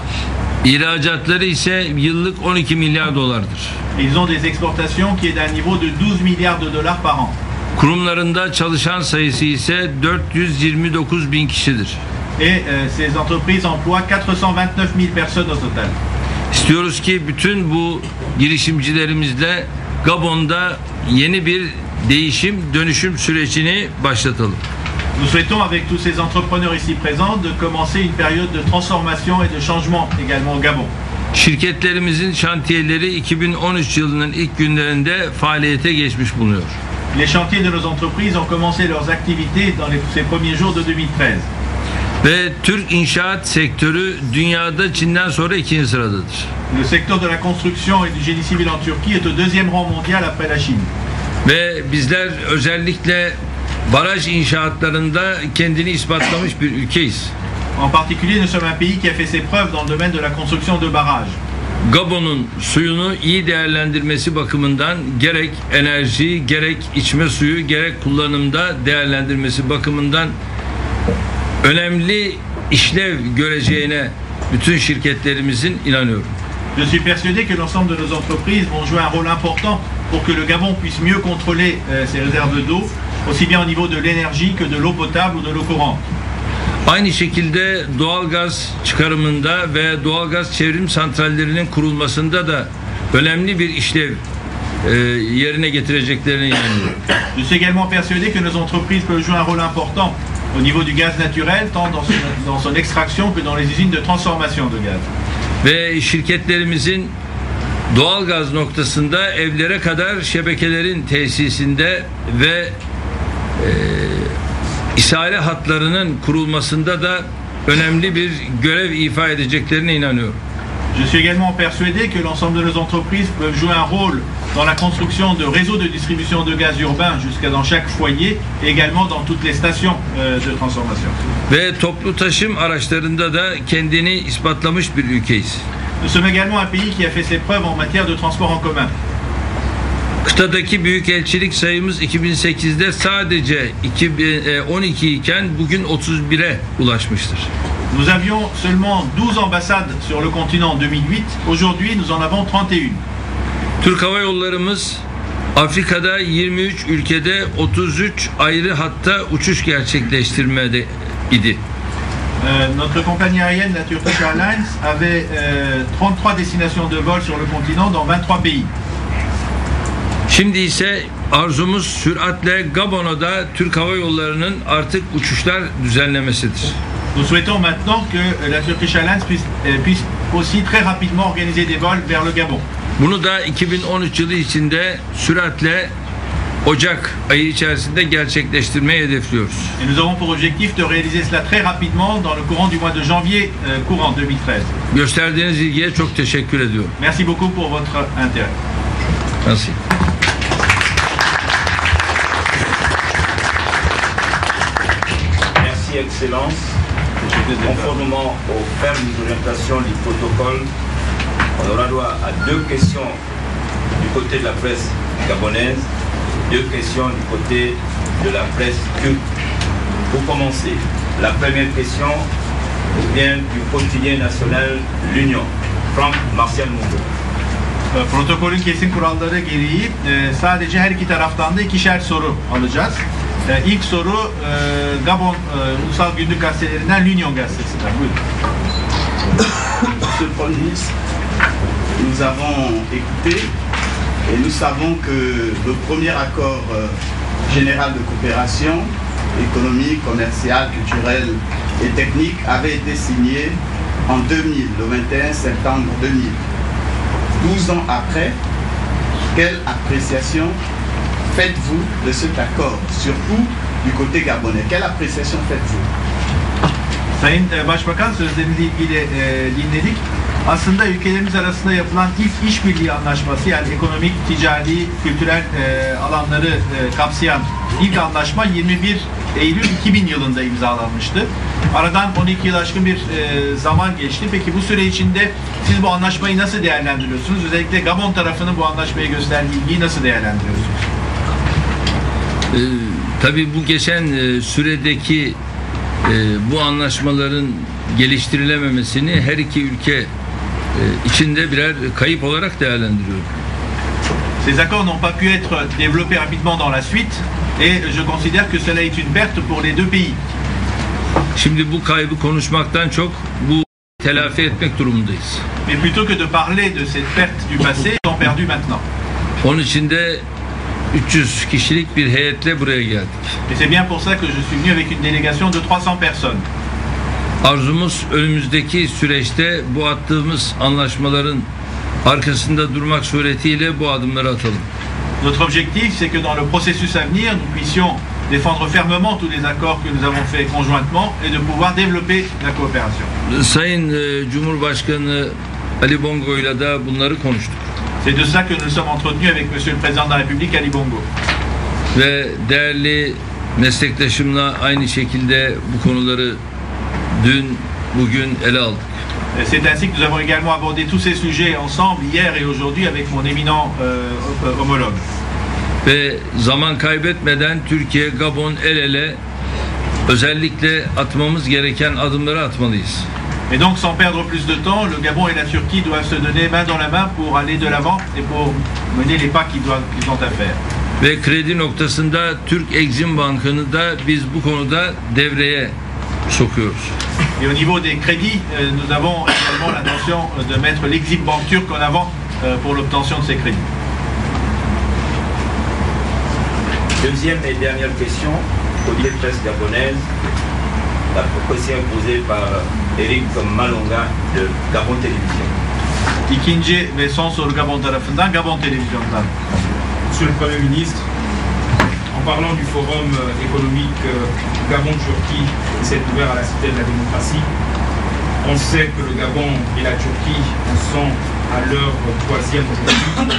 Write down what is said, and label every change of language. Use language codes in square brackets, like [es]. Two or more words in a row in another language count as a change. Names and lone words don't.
[tr] İhracatları ise yıllık 12 milyar dolardır. [fr] Et ils ont des exportations qui est d'un niveau de 12 milliards de dollars par an. [tr] Kurumlarında çalışan sayısı ise 429 bin kişidir. [fr] Et ces entreprises emploient 429 000 personnes au total. [tr] İstiyoruz ki bütün bu girişimcilerimizle Gabon'da yeni bir değişim, dönüşüm sürecini başlatalım. [fr] Nous souhaitons avec tous ces entrepreneurs ici présents de commencer une période de transformation et de changement également au Gabon. [tr] Şirketlerimizin şantiyeleri 2013 yılının ilk günlerinde faaliyete geçmiş bulunuyor. [fr] Les chantiers de nos entreprises ont commencé leurs activités dans ces premiers jours de 2013. [tr] Ve Türk inşaat sektörü dünyada Çin'den sonra ikinci sıradadır. [fr] Le secteur de la construction et du génie civil en Turquie est au deuxième rang mondial après la Chine. [tr] Ve bizler özellikle baraj inşaatlarında kendini ispatlamış bir ülkeyiz. [fr] En particulier, nous sommes un pays qui a fait ses preuves dans le domaine de la construction de barrages. [tr] Gabon'un suyunu iyi değerlendirmesi bakımından gerek enerji, gerek içme suyu, gerek kullanımda değerlendirmesi bakımından önemli işlev göreceğine bütün şirketlerimizin inanıyorum. [fr] Je suis persuadé que l'ensemble de nos entreprises vont jouer un rôle important pour que le Gabon puisse mieux contrôler ses réserves d'eau, aussi bien au niveau de l'énergie que de l'eau potable ou de l'eau courante. [tr] Aynı şekilde doğalgaz çıkarımında ve doğalgaz çevrim santrallerinin kurulmasında da önemli bir işlev yerine getireceklerine inanıyorum. [fr] Je suis également persuadé que nos entreprises peuvent jouer un rôle important au niveau du gaz naturel, tant dans son extraction que dans les usines de transformation de gaz. [tr] Ve şirketlerimizin doğalgaz noktasında evlere kadar şebekelerin tesisinde ve ishale hatlarının kurulmasında da önemli bir görev ifa edeceklerine inanıyorum. [fr] Je suis également persuadé que l'ensemble de nos entreprises peuvent jouer un rôle dans la construction de réseaux de distribution de gaz urbain jusqu'à dans chaque foyer et également dans toutes les stations de transformation. [tr] Ve toplu taşım araçlarında da kendini ispatlamış bir ülkeyiz. [fr] Nous sommes également un pays qui a fait ses preuves en matière de transport en commun. [tr] Kıtadaki büyükelçilik sayımız 2008'de sadece 12 iken bugün 31'e ulaşmıştır. [fr] Nous avions seulement 12 ambassades sur le continent en 2008. Aujourd'hui, nous en avons 31. [tr] Türk Hava Yollarımız Afrika'da 23 ülkede 33 ayrı hatta uçuş gerçekleştirmede idi. [fr] Notre compagnie aérienne, la Turkish Airlines, avait 33 destinations de vol sur le continent dans 23 pays. [tr] Şimdi ise arzumuz süratle Gabon'a Türk Hava Yolları'nın artık uçuşlar düzenlemesidir. [fr] Nous souhaitons maintenant que la Turkish Airlines puisse aussi très rapidement organiser des vols vers le Gabon. [tr] Bunu da 2013 yılı içinde süratle Ocak ayı içerisinde gerçekleştirmeyi hedefliyoruz. [fr] Et nous avons pour objectif de réaliser cela très rapidement dans le courant du mois de janvier courant 2013. [tr] Gösterdiğiniz ilgiye çok teşekkür ediyorum. [fr] Merci beaucoup pour votre intérêt. Merci. Merci Excellence. Conformément aux fermes orientations du protocole, on aura droit à 2 questions du côté de la presse gabonaise, 2 questions du côté de la presse turque. Pour commencer, la première question vient du quotidien national L'Union, Frank Martial Mungo. [tr] Protokolün kesin kuralları gereği sadece her iki taraftan da ikişer soru alacağız. İlk soru Gabon Ulusal Günlük Gazetelerinden L'Union gazetesinden. Buyurun. [fr] Monsieur le Premier ministre, nous avons écouté et nous savons que le premier accord général de coopération économique, commerciale, culturelle et technique avait été signé en 2000, le 21 septembre 2000. 12 ans après, quelle appréciation faites-vous de cet accord, surtout du côté gabonais? Quelle appréciation faites-vous? [tr] Sayın Başbakan, sözleriyle ilgili dinledik. Aslında ülkelerimiz arasında yapılan ilk işbirliği anlaşması, yani ekonomik, ticari, kültürel alanları kapsayan ilk anlaşma 21 Eylül 2000 yılında imzalanmıştı. Aradan 12 yıl aşkın bir zaman geçti. Peki bu süre içinde siz bu anlaşmayı nasıl değerlendiriyorsunuz? Özellikle Gabon tarafının bu anlaşmaya gösterdiği ilgiyi nasıl değerlendiriyorsunuz? Tabii bu geçen süredeki bu anlaşmaların geliştirilememesini her iki ülke içinde birer kayıp olarak değerlendiriyorum. [fr] Ces accords n'ont pas pu être développés rapidement dans la suite et je considère que cela est une perte pour les deux pays. [tr] Şimdi bu kaybı konuşmaktan çok bu telafi etmek durumundayız. [fr] Mais plutôt que de parler de cette perte du passé, ils sont perdus maintenant. [tr] Onun için de 300 kişilik bir heyetle buraya geldik. [fr] Et c'est bien pour ça que je suis venu avec une délégation de 300 personnes. [tr] Arzumuz önümüzdeki süreçte bu attığımız anlaşmaların arkasında durmak suretiyle bu adımları atalım. [fr] Notre objectif, c'est que dans le processus à venir, nous puissions défendre fermement tous les accords que nous avons faits conjointement et de pouvoir développer la coopération. [tr] Sayın Cumhurbaşkanı Ali Bongo ile de bunları konuştuk. [fr] C'est de ça que nous sommes entretenus avec Monsieur le Président de la République, Ali Bongo. [tr] Ve değerli meslektaşımla aynı şekilde bu konuları dün, bugün ele aldık. [fr] C'est ainsi que nous avons également abordé tous ces sujets ensemble hier et aujourd'hui avec mon éminent homologue. [tr] Ve zaman kaybetmeden Türkiye, Gabon el ele özellikle atmamız gereken adımları atmalıyız. [fr] Et donc sans perdre plus de temps, le Gabon et la Turquie doivent se donner main dans la main pour aller de l'avant et pour mener les pas qu'ils ont à faire. [tr] Ve kredi noktasında Türk Exim Bank'ını da biz bu konuda devreye sokuyoruz. [fr] Et au niveau des crédits, nous avons également l'intention de mettre l'Exim Bank turc en avant pour l'obtention de ces crédits. Deuxième et dernière question, côté presse gabonaise, la question posée par Eric Malonga de Gabon Télévision. [tr] İkinci ve son soru Gabon tarafından, Gabon Televizyon'dan. [fr] Monsieur le Premier ministre, en parlant du forum économique Gabon-Turquie qui s'est ouvert à la Cité de la démocratie, on sait que le Gabon et la Turquie en sont à leur troisième aujourd'hui.